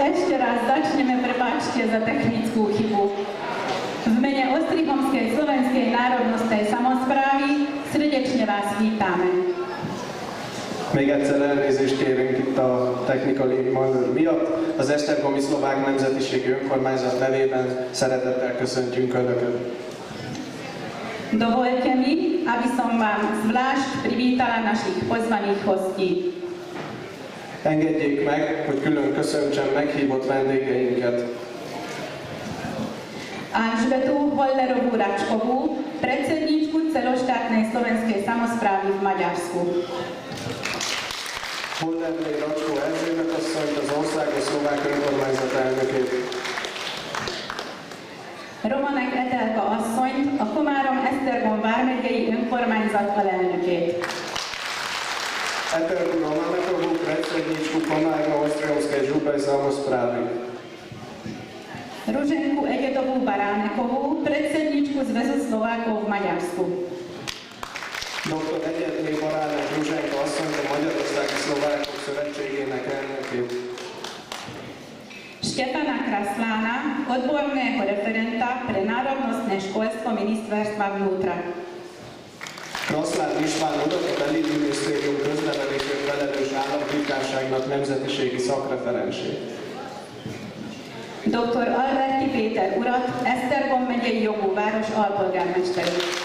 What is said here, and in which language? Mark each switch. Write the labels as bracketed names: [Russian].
[Slovak] ešte raz začneme, prepáčte za technickú chybu. V mene Ostrihomskej slovenskej národnostnej samosprávy srdečne vás vítame. [Hungarian] Még egyszer elnézést kérünk itt a technikai manőr miatt. Az Esztergomi Szlovák Nemzetiségi Önkormányzat nevében szeretettel köszöntjünk Önöket. [Slovak] Dovolte mi, aby som vám zvlášť privítala našich pozvaných hostí. [Hungarian] Engedjék meg, hogy külön köszöntsem meghívott vendégeinket. [Slovak] Alžbetu Hollerovú Račkovú, predsedníčku celoštátnej slovenskej samosprávy v Maďarsku. [Hungarian] Hollerné Racskó Erzsébet asszonyt, az Országos Szlovák Önkormányzat elnökét. Romanek Etelka asszonyt, a Komárom-Esztergom vármegyei önkormányzat alelnökét. [Slovak] Etelku Romanekovú, predsedníčku Komárno-Ostrihomskej župy samosprávy. Ruženku Egetovú Baránekovú, predsedníčku Zväzu Slovákov v Maďarsku. [Hungarian] Dr. Egyetné Baránek Ruzsenka asszonyt, a Magyarországi Szlovákok Szövetségének elnökét. [Slovak] Štefana Kraslána, odborného referenta pre národnostné školstvo Ministerstva vnútra. [Hungarian] Kraszlán István urat, a Belügyminisztérium köznevelésért felelős államtitkárságnak nemzetiségi szakreferensét. Dr. Alberti Péter urat, Esztergom megyei jogú város alpolgármesterét.